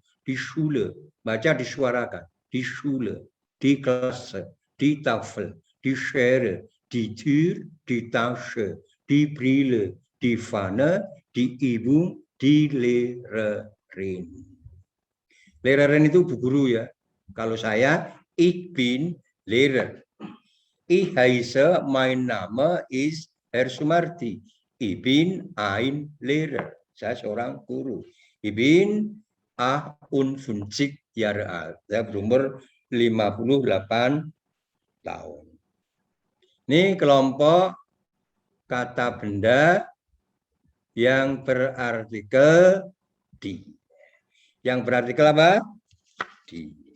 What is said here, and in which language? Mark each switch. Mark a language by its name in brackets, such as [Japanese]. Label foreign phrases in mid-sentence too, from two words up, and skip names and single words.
[German] Di Schule, [Indonesian] baca disuarakan, [German] di Schule, di Klasse, di Tafel, di Schere, di Tür, di Tasche, di Brille, di Pfanne, di Ibu, di Lehrerin. [Indonesian] Lehrerin itu bu guru ya. Kalau saya, [German] ich bin Lehrer. Ich heiße, mein Name ist Herr Sumarti. Ich bin ein Lehrer. [Indonesian] Saya seorang guru. [German] Ich bin 58 Jahre alt. [Indonesian] Saya berumur 58 tahun. Ini kelompok kata benda yang berartikel di. Yang berartikel apa? Di.